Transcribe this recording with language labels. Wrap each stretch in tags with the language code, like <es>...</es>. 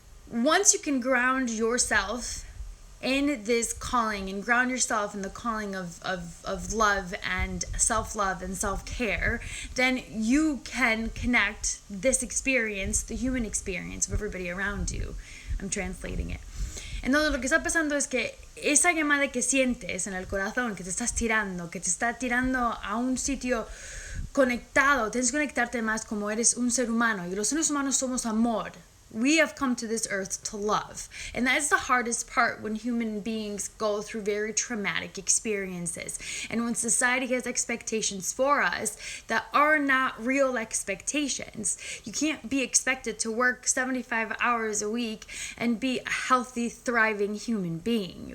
<en>Once you can ground yourself in this calling and ground yourself in the calling of love and self-love and self-care, then you can connect this experience, the human experience of everybody around you. I'm translating it.</en> <es>Entonces lo que está pasando es que esa llamada que sientes en el corazón, que te está tirando a un sitio conectado, tienes que conectarte más como eres un ser humano, y los seres humanos somos amor.</es> <en>We have come to this earth to love. And that is the hardest part when human beings go through very traumatic experiences. And when society has expectations for us that are not real expectations. You can't be expected to work 75 hours a week and be a healthy, thriving human being.</en>